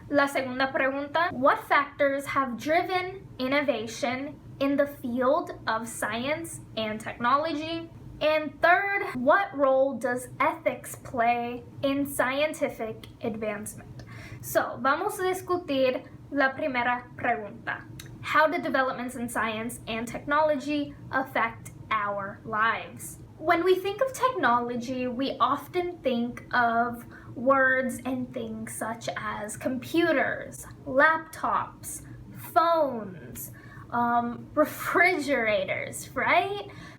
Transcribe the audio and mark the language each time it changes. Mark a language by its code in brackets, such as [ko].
[es] La segunda pregunta, [en] what factors have driven innovation in the field of science and technology? And third, what role does ethics play in scientific advancement? [es] So, vamos a discutir la primera pregunta. [en] How do developments in science and technology affect our lives? When we think of technology, we often think of words and things such as computers, laptops, phones, refrigerators, right?